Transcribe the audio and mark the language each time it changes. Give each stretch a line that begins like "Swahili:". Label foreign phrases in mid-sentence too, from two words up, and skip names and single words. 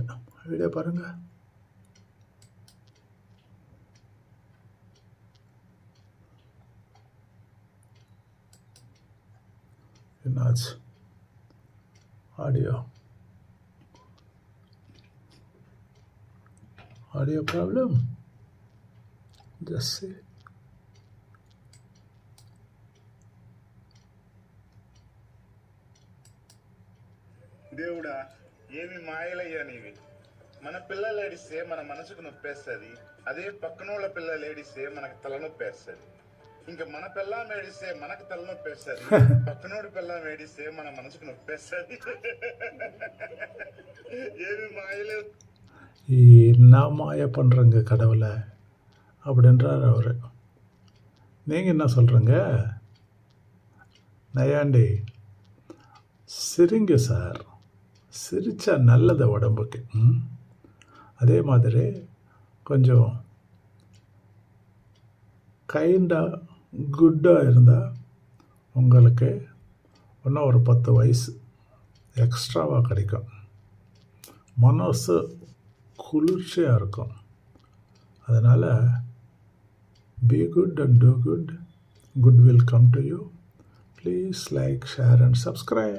Tamil: வீடியோ பாருங்க. என்னாச்சு? ஆடியோ ப்ராப்ளம். ஜஸ்ட்
Telugu: దేవుడా, ఏమి మాయలయ్యా నీవి. మన పిల్లలు ఏడిస్తే మన మనసుకు నొప్పేస్తుంది. అదే పక్కనోళ్ళ పిల్లలు ఏడిస్తే మనకు తలనొప్పి వేస్తుంది. ఇంకా మన పిల్లం ఏడిస్తే మనకు తలనొప్పి వేస్తుంది. పక్కనోడి పిల్లం ఏడిస్తే మన మనసుకు నొప్పేస్తుంది. ఏమి మాయలే.
Tamil: என்ன மாய பண்ணுறங்க கடவுளை அப்படின்றார் அவர். நீங்கள் என்ன சொல்கிறீங்க? நையாண்டி, சிரிங்க சார். சிரித்தா நல்லது உடம்புக்கு. அதே மாதிரி கொஞ்சம் கைண்டாக குட்டாக இருந்தால் உங்களுக்கு இன்னும் ஒரு 10 வயசு எக்ஸ்ட்ராவாக கிடைக்கும். மனசு குளிர்ச்சியாக இருக்கும். அதனால்
English: be good and do good. Good will come to you. Please like, share and subscribe.